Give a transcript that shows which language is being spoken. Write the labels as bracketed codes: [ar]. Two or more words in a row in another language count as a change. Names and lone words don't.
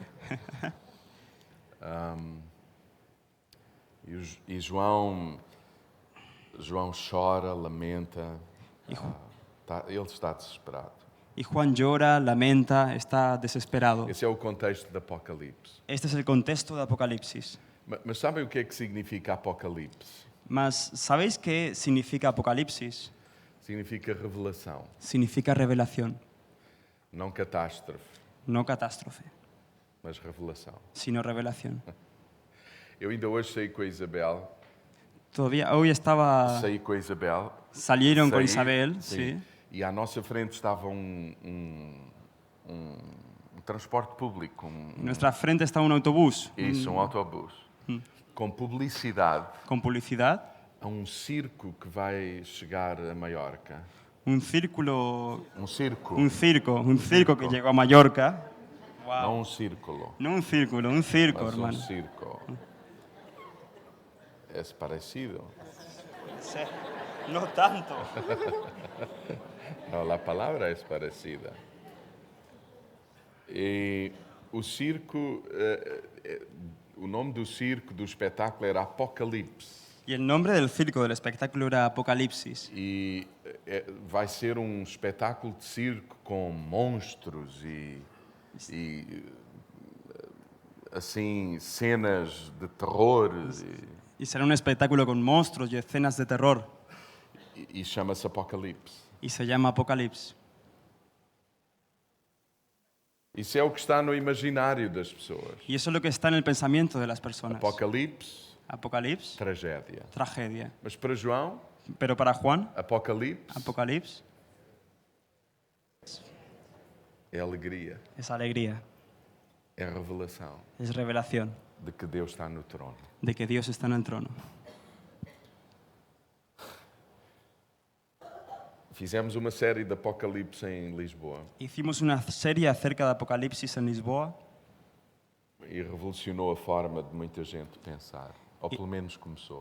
[pt] E João chora, lamenta, ele está desesperado. [es] Y Juan llora, lamenta, está desesperado. [pt] Esse é o contexto do Apocalipse. [es] Este es el contexto de Apocalipsis. [pt] Mas sabem o que é que significa Apocalipse? Mas, [es] ¿sabéis qué significa Apocalipsis? [pt] Significa revelação, [es] Significa revelación, [pt] não catástrofe, [es] no catástrofe, [pt] mas revelação. [es] sino revelación. [pt] Eu ainda hoje saí com a Isabel. [es] Todavía hoy [pt] Saí com a Isabel. [es] salieron con [pt] Saí, [es] Isabel, [pt] sim. [es] sí, [pt] E à nossa frente estava um transporte público, [es] En nuestra frente está un autobús [pt] um autobus, com publicidade [es] con publicidad, [pt] a um circo que vai chegar a Maiorca. [es] un círculo, [pt] Um circo, [es] un circo que llegó a Mallorca. [pt] não um círculo, [es] No un círculo, un circo, [pt] mas [es] hermano. [pt] circo. É parecido. [es] No tanto. [pt] Não, a palavra é parecida. E o circo, o nome do circo, do espetáculo era Apocalipse. [es] Y el nombre del circo, del espectáculo, era Apocalipsis. [pt] E vai ser um espetáculo de circo com monstros e assim cenas de terror [es] Y será un espectáculo con monstruos y escenas de terror. [pt] e chama-se Apocalipse. [es] Y se llama Apocalipsis. [pt] Isso é o que está no imaginário das pessoas. [es] Y eso es lo que está en el pensamiento de las personas. [pt] Apocalipse, [es] Apocalipsis, [pt] tragédia. [es] tragedia. [pt] Mas para João, [es] Pero para Juan, [pt] Apocalipse [es] Apocalipsis [pt] é alegria, [es] es alegría, [pt] é revelação [es] es revelación [pt] de que Deus está no trono. [es] de que Dios está en el trono. [pt] Fizemos uma série de Apocalipse em Lisboa [es] Hicimos una serie acerca de Apocalipsis en Lisboa [pt] e revolucionou a forma de muita gente pensar, ou pelo menos começou.